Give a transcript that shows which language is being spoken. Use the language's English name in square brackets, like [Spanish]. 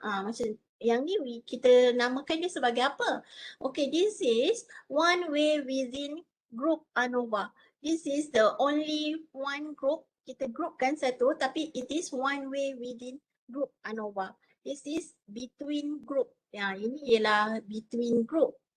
[Malay] Macam yang ni kita namakan dia sebagai apa? [English] Okay, this is one way within group ANOVA. This is the only one group, [Malay] kita groupkan satu, tapi [English] it is one way within group ANOVA. This is between group. [Malay] Ini ialah between group.